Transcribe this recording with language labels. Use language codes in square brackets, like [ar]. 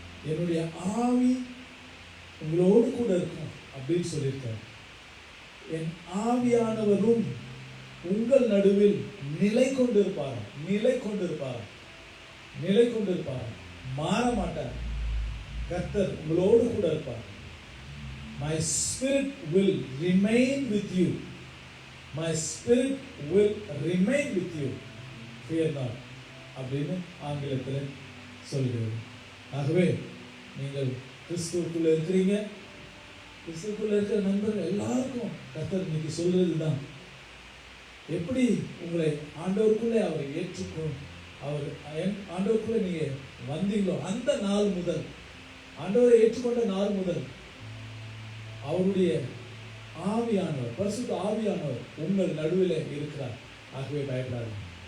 [ta] என்னுடைய ஆவி உங்களோடு கூட இருக்கும் அப்படின்னு சொல்லியிருக்கார். என் ஆவியானவரும் உங்கள் நடுவில் நிலை கொண்டிருப்பார், நிலை கொண்டிருப்பார், நிலை கொண்டிருப்பார், மாற மாட்டார். கர்த்தர் உங்களோடு கூட இருப்பார். [en] My spirit will remain with you. My spirit will remain with you. Fear not. [ta] அப்படின்னு ஆங்கிலத்தில் சொல்கிறது. ஆகவே நீங்கள் கிறிஸ்துவுக்குள்ள இருக்கிறீங்க, கிறிஸ்துவுக்குள்ள இருக்கிற நண்பர்கள் எல்லாருக்கும் கர்த்தர் இன்னைக்கு சொல்றதுதான், எப்படி உங்களை ஆண்டவருக்குள்ளே அவரை ஏற்றுக்கொள், அவர் ஆண்டவருக்குள்ளே நீங்க வந்தீங்களோ அந்த நாள் முதல், ஆண்டவரை ஏற்றுக்கொண்ட நாள் முதல் அவருடைய ஆவியானவர், பரிசுத்த ஆவியானவர் உங்கள் நடுவில் இருக்கிறார். ஆகவே பயப்படாதீங்க.